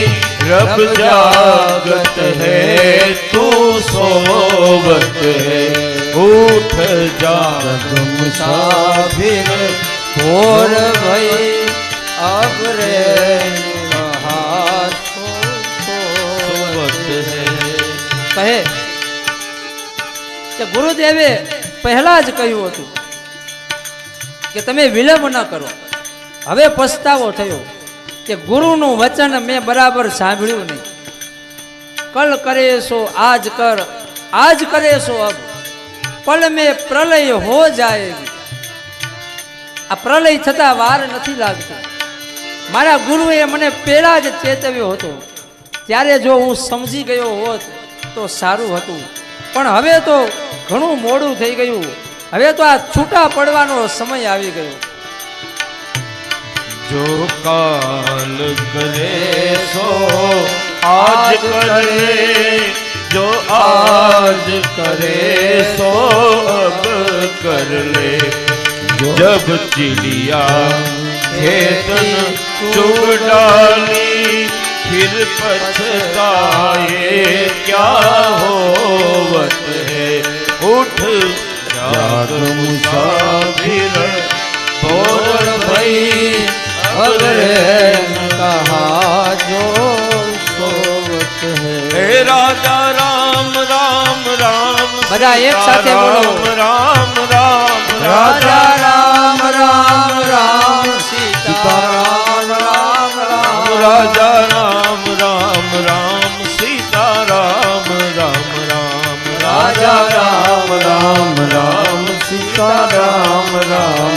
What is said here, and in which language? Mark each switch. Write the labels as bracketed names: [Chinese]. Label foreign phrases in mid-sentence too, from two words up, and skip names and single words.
[Hindi] रब जागत है तू सोवत है, उठ जाग मुसाफिर भोर भई अब रे कहा सोवत है। [Gujarati] કહે કે ગુરુદેવે પહેલા જ કહ્યું હતું કે તમે વિલંબ ન કરો. હવે પસ્તાવો થયો કે ગુરુનું વચન મેં બરાબર સાંભળ્યું નહીં. [Hindi] कल करे सो आज कर, आज करे सो अब, पल में प्रलय हो जायेगी. [Gujarati] આ પ્રલય થતા વાર નથી લાગતી. મારા ગુરુએ મને પહેલા જ ચેતવ્યો હતો, ત્યારે જો હું સમજી ગયો હોત તો સારું હતું, પણ હવે તો ઘણું મોડું થઈ ગયું. હવે તો આ છૂટા પડવાનો સમય આવી ગયો. [Hindi] जो काल करे सो आज करे, जो आज करे सो अब कर ले। जब चिड़िया खेतन चुग डाली, फिर पछताए क्या होवत है। उठ जाग मुसाफिर भोर भई अगरे कहा जो सोवत है। हे राजा राम राम राम, [Gujarati] બધા એક સાથે બોલો. [Hindi] राम राम રાજા રામ રામ રામ, સીતારામ રામ રામ. राजा राम राम राम, सीता राम राम राम। રાજા રામ રામ રામ, સીતારામ રામ.